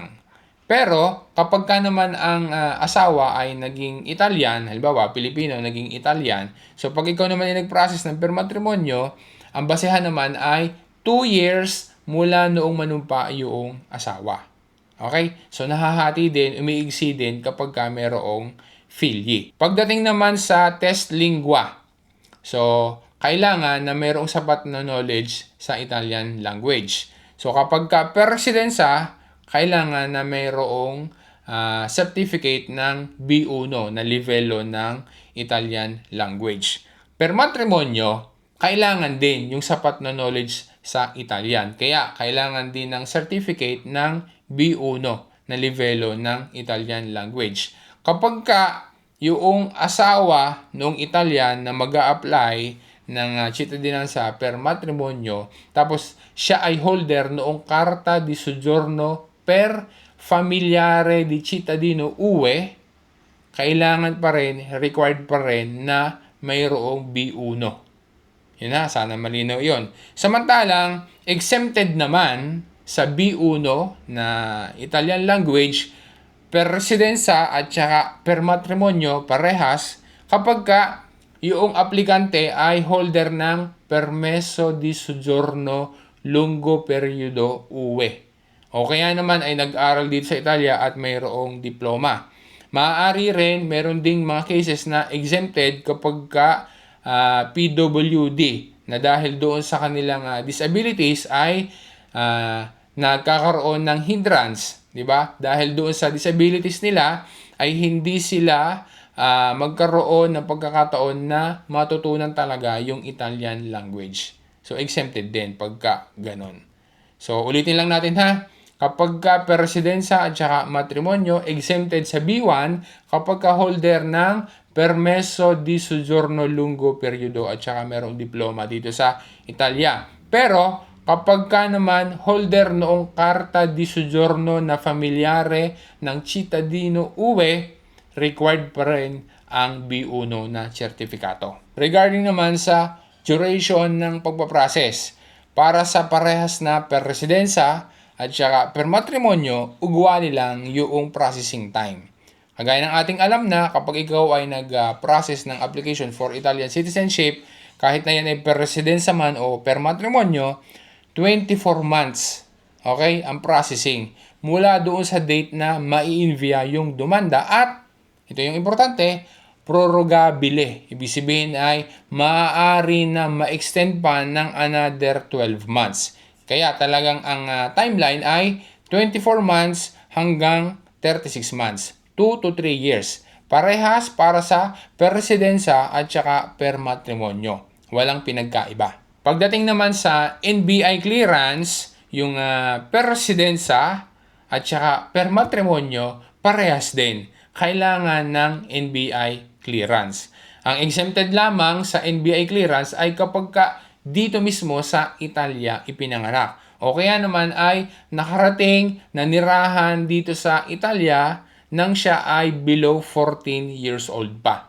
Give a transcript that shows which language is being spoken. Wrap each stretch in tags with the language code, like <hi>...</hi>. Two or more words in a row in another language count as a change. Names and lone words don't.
<tl>Pero, kapag ka naman ang asawa ay naging Italian, halimbawa, Pilipino, naging Italian, so pag ikaw naman ay nag-process ng</tl> <it>per matrimonyo,</it> <tl>ang basehan naman ay 2 years mula noong manumpa yung asawa. Okay? So, nahahati din, umiigsi din kapag ka mayroong filye. Pagdating naman sa</tl> <it>test lingua,</it> <tl>so, kailangan na mayroong sapat na knowledge sa</tl> <en>Italian language.</en> <tl>So, kapag ka</tl> <it>per residenza,</it> <tl>kailangan na mayroong certificate ng B1 na livelo ng</tl> <en>Italian language.</en> <it>Per matrimonyo,</it> <tl>kailangan din yung sapat na knowledge sa Italian. Kaya kailangan din ng certificate ng B1 na livelo ng</tl> <en>Italian language.</en> <tl>Kapag yung asawa ng Italian na mag-a-apply ng cittadinanza</tl> <it>per matrimonyo,</it> <tl>tapos siya ay holder noong</tl> <it>Carta di Soggiorno per Familiare di Cittadino UE,</it> <tl>kailangan pa rin, required pa rin na mayroong B1. Yun na, sana malinaw yun. Samantalang, exempted naman sa B1 na</tl> <en>Italian language</en> <it>per residenza</it> <tl>at saka</tl> <it>per matrimonyo</it> <tl>parehas kapag yung aplikante ay holder ng</tl> <it>permesso di soggiorno lungo periodo UE.</it> <tl>O kaya naman ay nag-aral dito sa Italia at mayroong diploma. Maaari rin, meron ding mga cases na exempted kapag PWD na dahil doon sa kanilang disabilities ay nagkakaroon ng hindrance, di ba? Dahil doon sa disabilities nila ay hindi sila magkaroon ng pagkakataon na matutunan talaga yung</tl> <en>Italian language.</en> <tl>So exempted din pagka ganon. So ulitin lang natin ha. Kapag</tl> <it>per residenza</it> <tl>at saka matrimonyo, exempted sa B1 kapag holder ng</tl> <it>permesso di soggiorno lungo periodo</it> <tl>at saka merong diploma dito sa Italia. Pero kapag naman holder noong</tl> <it>Carta di Soggiorno</it> <tl>na Familiare ng</tl> <it>Cittadino UE,</it> <tl>required pa rin ang B1 na sertifikato. Regarding naman sa duration ng pagpaprocess, para sa parehas na</tl> <it>per residenza</it> <tl>at saka</tl> <it>per matrimonyo,</it> <tl>ugwali lang yung processing time. Kagaya ng ating alam na kapag ikaw ay nag-process ng</tl> <en>application for Italian citizenship,</en> <tl>kahit na yan ay</tl> <it>per residenza</it> <tl>man o</tl> <it>per matrimonyo,</it> <tl>24 months, okay, ang processing. Mula doon sa date na mai-envia yung demanda at, ito yung importante, prorogabile. Ibig sabihin ay maaari na ma-extend pa ng another 12 months. Kaya talagang ang timeline ay 24 months hanggang 36 months.</tl> <en>2 to 3 years.</en> <tl>Parehas para sa</tl> <it>per residenza</it> <tl>at saka</tl> <it>per matrimonyo.</it> <tl>Walang pinagkaiba. Pagdating naman sa NBI clearance, yung</tl> <it>per residenza</it> <tl>at saka</tl> <it>per matrimonyo,</it> <tl>parehas din. Kailangan ng NBI clearance. Ang exempted lamang sa NBI clearance ay kapag dito mismo sa Italia ipinanganak. O kaya naman ay nakarating na nirahan dito sa Italia nang siya ay</tl> <en>below 14 years old</en> <tl>pa.</tl>